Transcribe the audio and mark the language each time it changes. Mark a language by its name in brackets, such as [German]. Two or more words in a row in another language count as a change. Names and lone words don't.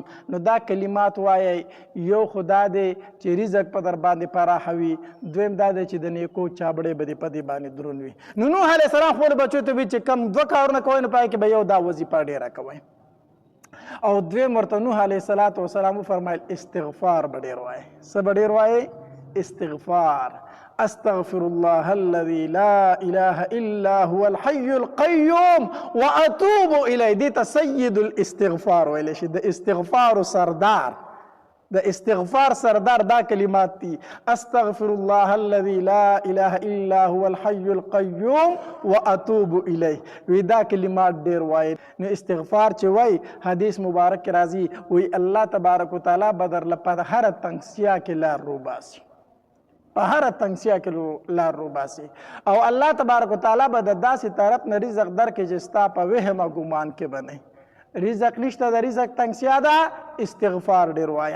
[Pashto] نو دا کلمات وایي یو خدا دی چې رزق په در باندې پراخوي، دویم دا دی چې د نیکو چابړې به دې په دې باندې دروند وي. نو نوح علیه السلام خپلو بچو ته وي چې کم دوه کارونه کوئ نو پای کې به یو دا وظیفه ډېره کوئ. او دویم ورته نوح علیه السلام وفرمایل استغفار به ډېر وایي. څه به ډېر وایي؟ استغفار. [Arabic] استغفر الله الذي لا اله الا هو الحي القيوم واتوب اليه. [Pashto] دې ته [Arabic] سید الاستغفار [Pashto] ویل شي، د استغفار سردار، د استغفار سردار دا کلمات دي. [Arabic] استغفر الله الذي لا اله الا هو الحي القيوم واتوب اليه. [Pashto] وی دا کلمات ډیر وایي. نو استغفار چې وایي حدیث مبارک کې راځي وی الله تبارک وتعالی بدر لپاره هر تنگسیا کې لار روباسي، په هر تنگسیا کې لار روباسي. او الله تبارک وتعالی به د داسې طرف نه رزق درکړي چې ستا په وهم او ګمان کې به نه رزق نشته، د رزق تنگسیا ده استغفار ډېر وایه.